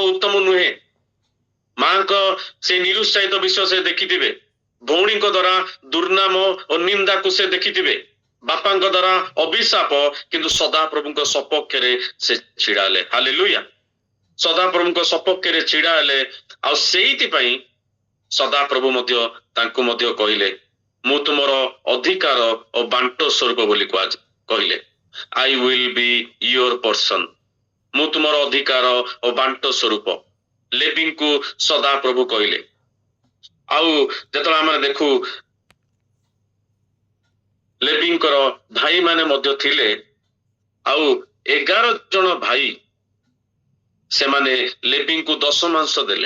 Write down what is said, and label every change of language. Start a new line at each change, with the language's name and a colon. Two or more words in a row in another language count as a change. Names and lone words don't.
Odia: ଆରମ୍ଭ ଉତ୍ତମ ନୁହେଁ, ମାଙ୍କ ସେ ନିରୁତ୍ସାହିତ ବିଷୟ ସେ ଦେଖିଥିବେ, ଭଉଣୀଙ୍କ ଦ୍ୱାରା ଦୁର୍ନାମ ଓ ନିନ୍ଦାକୁ ସେ ଦେଖିଥିବେ, ବାପାଙ୍କ ଦ୍ୱାରା ଅଭିଶାପ, କିନ୍ତୁ ସଦାପ୍ରଭୁଙ୍କ ସପକ୍ଷରେ ସେ ଛିଡା ହେଲେ। ହାଲେଲୁୟା। ସଦାପ୍ରଭୁଙ୍କ ସପକ୍ଷରେ ଛିଡା ହେଲେ, ଆଉ ସେଇଥିପାଇଁ ସଦାପ୍ରଭୁ ମଧ୍ୟ ତାଙ୍କୁ ମଧ୍ୟ କହିଲେ, ମୁଁ ତୁମର ଅଧିକାର ଓ ବାଣ୍ଟ ସ୍ୱରୂପ ବୋଲି କହିଲେ।
English: I will be your portion,
Odia: ମୁଁ ତୁମର ଅଧିକାର ଓ ବାଣ୍ଟ ସ୍ୱରୂପ ଲେବୀଙ୍କୁ ସଦାପ୍ରଭୁ କହିଲେ। ଆଉ ଯେତେବେଳେ ଆମେ ଦେଖୁ ଲେବୀଙ୍କର ଭାଇମାନେ ମଧ୍ୟ ଥିଲେ, ଆଉ 11 ଜଣ ଭାଇ ସେମାନେ ଲେବୀଙ୍କୁ ଦଶମାଂଶ ଦେଲେ।